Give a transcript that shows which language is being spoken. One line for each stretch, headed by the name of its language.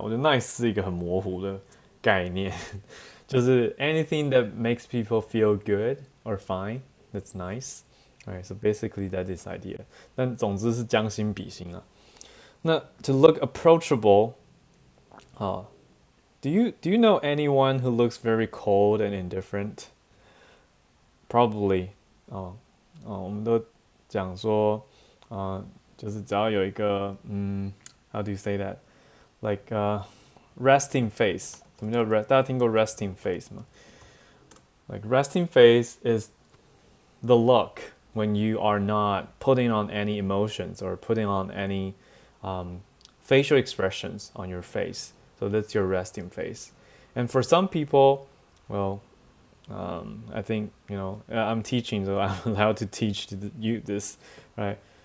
Chinese: 我觉得 nice 是一个很模糊的概念，就是
English: anything that makes people feel good or fine, that's nice. Alright, so basically that is idea.
Chinese: 但总之是将心比心啊。
English: 那 to look approachable, do you know anyone who looks very cold and indifferent? Probably.
Chinese: 我们都讲说，就是只要有一个
English: how do you say that? Like resting face.
Chinese: 什么叫大家听过
English: resting face 吗？ Like resting face is the look when you are not putting on any emotions or putting on any facial expressions on your face. So that's your resting face. And for some people, well, I think, I'm teaching, so I'm allowed to teach you this, right?